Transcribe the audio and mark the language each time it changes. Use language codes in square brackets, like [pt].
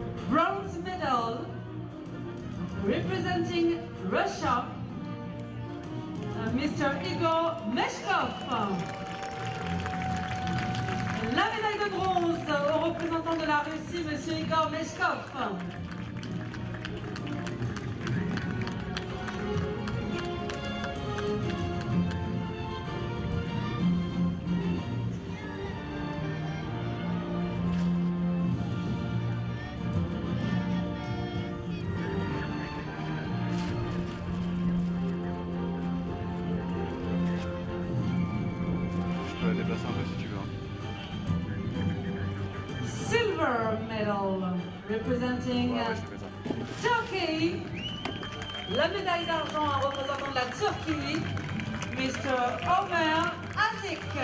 [en] Bronze medal representing Russia, Mr. Igor Meshkov. [fr] La médaille de bronze au représentant de la Russie, Monsieur Igor Meshkov. Je peux la déplacer un peu si tu veux. [en] Silver medal representing [fr] Ouais, je te fais ça. [en] Turkey. [fr] La médaille d'argent en représentant de la Turquie, Mr. Omer Azik.